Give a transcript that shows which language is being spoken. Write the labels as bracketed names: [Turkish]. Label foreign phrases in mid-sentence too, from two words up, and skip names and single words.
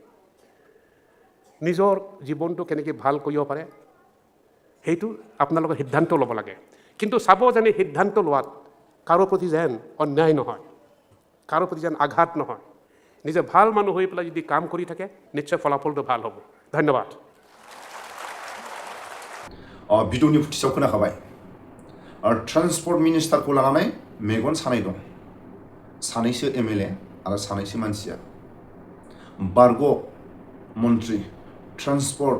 [Assamese] নিজৰ জীৱনটো কেনেকৈ ভাল কৰিব পাৰে সেইটো আপোনালোকে সিদ্ধান্ত ল'ব লাগে কিন্তু চাব যেনে সিদ্ধান্ত লোৱাত কাৰো প্ৰতি যেন অন্যায় নহয় কাৰো প্ৰতি যেন আঘাত নহয় নিজে ভাল মানুহ হৈ পেলাই যদি কাম কৰি থাকে নিশ্চয় ফলাফলটো ভাল হ'ব ধন্যবাদ [Bodo] भिडिअनि फुटिसाव खोनाखाबाय ट्रान्सपर्ट मिनिस्टारखौ लानानै मेगन सानाय दं सानैसो एमएलए आरो सानैसो मानसिया बारग' मन्त्रि ट्रान्सपर्ट